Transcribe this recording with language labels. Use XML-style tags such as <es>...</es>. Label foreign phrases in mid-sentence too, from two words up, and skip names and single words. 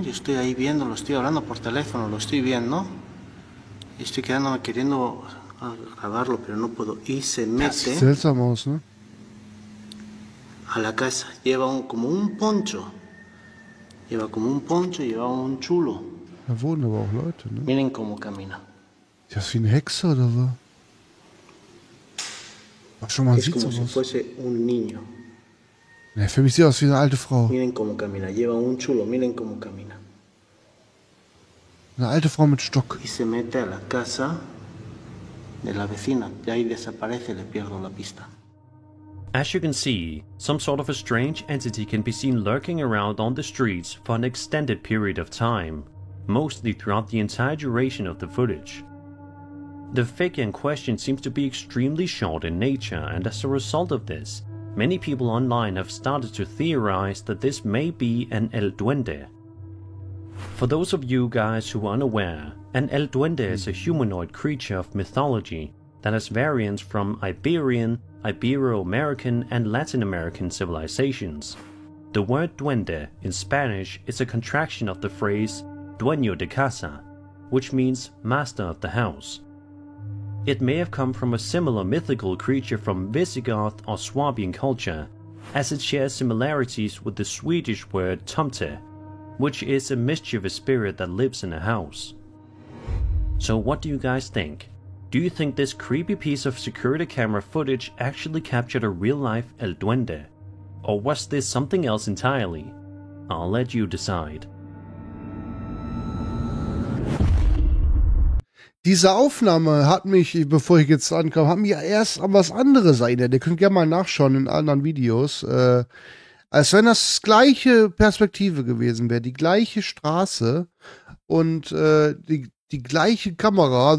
<es>Yo estoy ahí viendo, lo estoy hablando por teléfono, lo estoy viendo y estoy quedándome queriendo grabarlo, pero no puedo. Y se mete a la casa, lleva como un poncho, lleva un chulo.</es> <de>Da wohnen aber auch Leute, ne?</de> <es>Miren cómo camina.</es> <de>Ja, ist wie eine Hexe oder so. Schon mal</de> <es>es como si fuese un niño.</es> <de>Ja, für mich sieht aus wie eine alte Frau.</de> <es>Miren cómo camina, lleva un chulo, miren cómo camina.</es> <de>Eine alte Frau mit Stock.</de> <es>Y se mete a la casa de la vecina, y ahí desaparece, le pierdo la pista.</es> <en>As you can see, some sort of a strange entity can be seen lurking around on the streets for an extended period of time, mostly throughout the entire duration of the footage. The figure in question seems to be extremely short in nature, and as a result of this, many people online have started to theorize that this may be an El Duende. For those of you guys who are unaware, an El Duende is a humanoid creature of mythology that has variants from Iberian, Ibero-American and Latin American civilizations. The word duende in Spanish is a contraction of the phrase</en> <es>dueño de casa,</es> <en>which means master of the house. It may have come from a similar mythical creature from Visigoth or Swabian culture, as it shares similarities with the Swedish word tomte, which is a mischievous spirit that lives in a house. So what do you guys think? Do you think this creepy piece of security camera footage actually captured a real-life El Duende? Or was this something else entirely? I'll let you decide.</en> <de>Diese Aufnahme hat mich, bevor ich jetzt ankam, hat mich erst an was anderes erinnert. Ihr könnt gerne mal nachschauen in anderen Videos. Als wenn das gleiche Perspektive gewesen wäre, die gleiche Straße und die gleiche Kamera.</de>